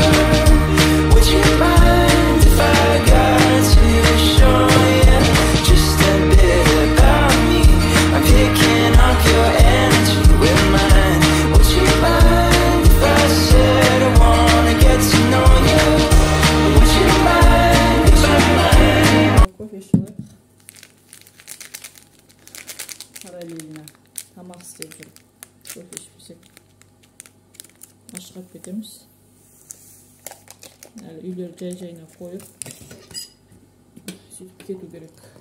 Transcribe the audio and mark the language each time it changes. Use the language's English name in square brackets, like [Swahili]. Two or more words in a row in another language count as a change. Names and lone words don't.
[English] Would you mind if I got to show you just a bit about me? I'm picking up your energy with mine. Would you mind if I said I wanna get to know you? Would you mind, would you mind? [Kazakh] Кофе ішіп параллельно тамақ істеп жүріп кофе ішпесек ашқап кетеміз. Әлі үйлер жай-жайына қойып сөйтіп кету керек.